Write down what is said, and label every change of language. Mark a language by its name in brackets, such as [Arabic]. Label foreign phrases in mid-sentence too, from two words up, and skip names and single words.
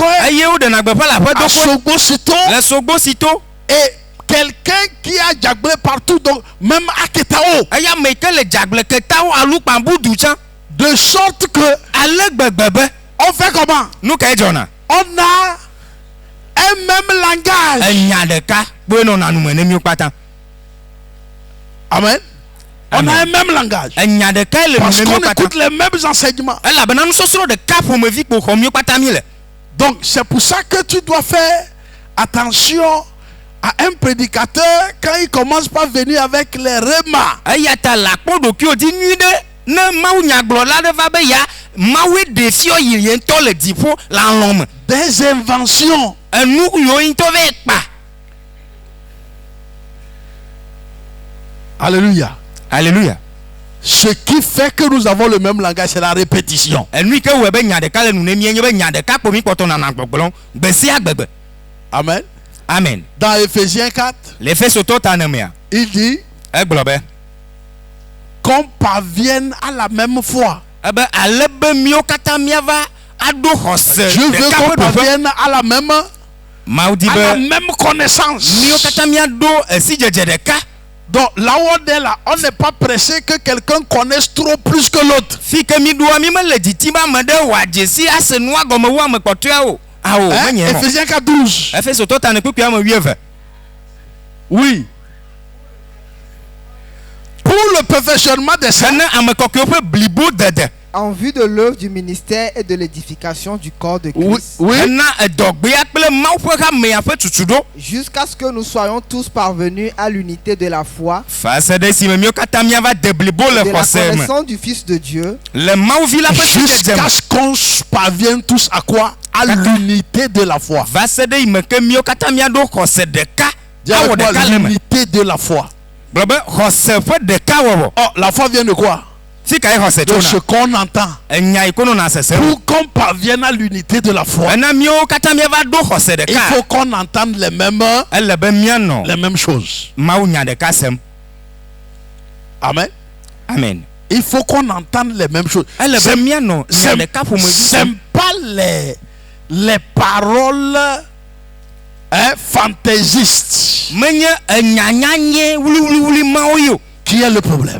[Ewe] eye wo ɖena gbeƒã le [French] à [Ewe] aƒedokoe Sogbo Sito, le sogbo sito. [French] et quelqu'un qui a diablé partout, donc même à Ketao, [Ewe] Eya ame yi ke le dzagbleketawo alukpan budu tsã [French] de sorte que [Ewe] ale gbegbe be [French] on fait comment? [Ewe] nu ka dzɔna [French] On a un même langage. [Ewe] enya ɖeka kpoe nɔna nu me ne míwo kpata. [French] Amen. On Amen. a un même langage. [Ewe] Enya ɖeka le nu [French] Parce [Ewe] ne [French] qu'on [Ewe] míwo kpata. [French] écoute les mêmes enseignements. [Ewe] Elabena nusɔsrɔ̃ ɖeka ƒomevi kpo xɔ míwo kpata mi le. [French] Donc c'est pour ça que tu dois faire attention à un prédicateur quand il commence par venir avec les remas. [Ewe] Eya ta le akpɔ ɖokuiwo dzi nyui ɖe ne mawu nyagblɔla ɖe va be ya mawu ɖe fiɔ yi ye ŋutɔ le dziƒo le alɔ me. [French] Des inventions. [Ewe] Enu yiwo ŋutɔ va kpa. [French] Alléluia. Alléluia. Ce qui fait que nous avons le même langage, c'est la répétition. [Ewe] Enu yi ke wɔe be nya ɖeka le nu ne mie nye be nya ɖeka kpo mi kpɔtɔ nana gbɔgblɔm gbe sia gbegbe. [French] Amen. Amen. Dans Éphésiens 4, [Ewe] Le Efesotɔ ta ne mea [French] il dit [Ewe] egblɔ be [French] qu'on parvienne à la même foi. [Ewe] ebe ale be míwo katã míava aɖo xɔse [French] Dieu veut [Ewe] ɖeka [French] qu'on [Ewe] ƒe ɖoƒe. [French] parvienne à la même connaissance. [Ewe] míwo katã míaɖo esidzedze ɖeka. [French] Donc là où on est là, on n'est pas pressé que quelqu'un connaisse trop plus que l'autre. [Ewe] fi ke mi ɖoa mi mele dzitim ame ɖe wòadze si ase nua gɔme wu ame kpɔtɔeawo. Awo [French] Hein? [Ewe] menye hɔ. [French] Éphésiens 4, 12. [Ewe] Efesotɔ ta ne kpekpe ame 12. [French] Oui. Pour le perfectionnement des saints, [Ewe] Ene ame kɔkɔewo ƒe blibo dede. [French] En vue de l'œuvre du ministère et de l'édification du corps de oui, Christ, oui, [Ewe] Ena edɔgbea kple mawu ƒe hamea ƒe tutuɖo. [French] jusqu'à ce que nous soyons tous parvenus à l'unité de la foi [Ewe] Fa se ɖe esime míwo katã míava de blibo le [French] et de la [Ewe] xɔse me. [French] connaissance du Fils de Dieu, [Ewe] Le mawuvi la ƒe sidzedze [French] jusqu'à [Ewe] me. [French] ce qu'on parvienne tous à quoi? À l'unité de la foi. [Ewe] Va se ɖe yi me ke míwo katã míaɖo xɔse ɖeka. [French] Dis [Ewe] Awɔ [French] avec moi, [Ewe] ɖeka le me. [French] l'unité de la foi. [Ewe] Gblɔ be xɔse ƒe ɖeka wɔwɔ. [French] Oh, la foi vient de quoi? [Ewe] Fi ka ye xɔse [French] De ce [Ewe] tsona? [French] qu'on entend. [Ewe] Enya yi ko nɔna sesem. [French] Pour qu'on parvienne à l'unité de la foi, [Ewe] Ena míwo katã míava ɖo xɔse [French] il [Ewe] ɖeka. [French] faut qu'on entende les mêmes [Ewe] Ele be míanɔ [French] choses. [Ewe] mawu nya ɖeka sem. [French] Amen. Amen. Il faut qu'on entende les mêmes choses. Elle C'est est bien non. c'est pas les paroles fantaisistes [Ewe] Menye nyanyanye wuli maoyo. [French] qui est le problème.